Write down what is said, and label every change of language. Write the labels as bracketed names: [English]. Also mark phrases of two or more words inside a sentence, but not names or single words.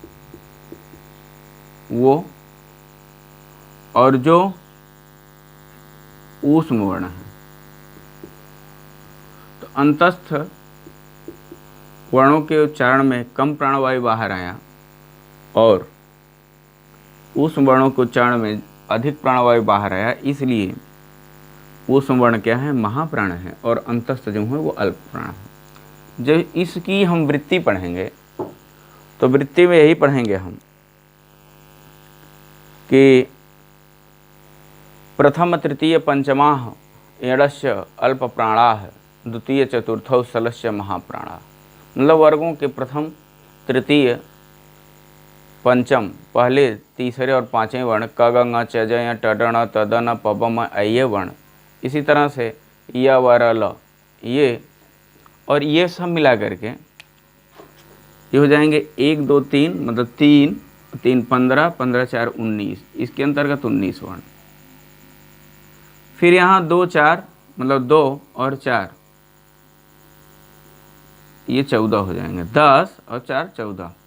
[Hindi] वो, और जो ऊष्म वर्ण है, तो अंतस्थ वर्णों के उच्चारण में कम प्राणवायु बाहर आया और ऊष्म वर्णों के उच्चारण में अधिक प्राणवायु बाहर आया, इसलिए ऊष्म वर्ण क्या है, महाप्राण है, और अंतस्थ जो है वो अल्प प्राण है। जब इसकी हम वृत्ति पढ़ेंगे तो वृत्ति में यही पढ़ेंगे हम कि [Sanskrit] प्रथम तृतीय पंचमाः एणस्य अल्प प्राणाः द्वितीय चतुर्थौ सलस्य महाप्राणा। [Hindi] मतलब वर्गों के प्रथम तृतीय पंचम, पहले तीसरे और पांचवें वर्ण क ग च ज ट ड ण त द न प ब म ये वर्ण, इसी तरह से य व र ल, ये और ये सब मिला करके ये हो जाएंगे 1 2 3, मतलब 3 3 15 15 4 19, इसके अंतर्गत 19 वर्ण। फिर यहाँ 2 4, मतलब 2 और 4, ये 14 हो जाएंगे, 10 और 4 14।